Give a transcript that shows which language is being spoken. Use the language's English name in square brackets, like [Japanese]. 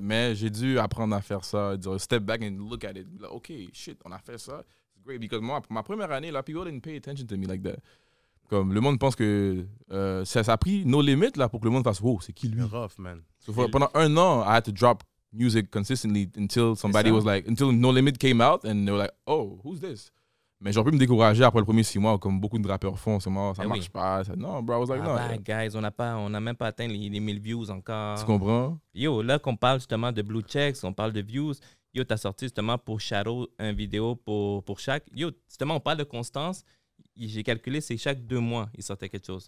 [French] Mais j'ai dû apprendre à faire ça, dire [English] step back and look at it. Like, OK, shit, [French] on a fait ça. [English] It's great. Because moi, [French] pour ma première année, là, [English] people didn't pay attention to me like that. [French] Comme le monde pense que ça a pris nos limites là, pour que le monde fasse, wow, c'est qui lui? C'est rough, man. [English] So [French] pendant 1 an, [English] I had to drop music consistently until somebody [French] ça. [English] was like, until No Limit came out and they were like, oh, who's this? [French] Mais j'aurais pu me décourager après le premier 6 mois, comme beaucoup de rappeurs font. C'est moi, ça Eh marche oui. pas. Non, [English] bro, I was like, Ah, no. [French] bah, guys, on n'a même pas atteint les 1000 views encore. Tu comprends? Yo, là qu'on parle justement de Blue Checks, on parle de views. Yo, t'as sorti justement pour Shadow une vidéo pour chaque. Yo, justement, on parle de constance. J'ai calculé, c'est chaque 2 mois, il sortait quelque chose.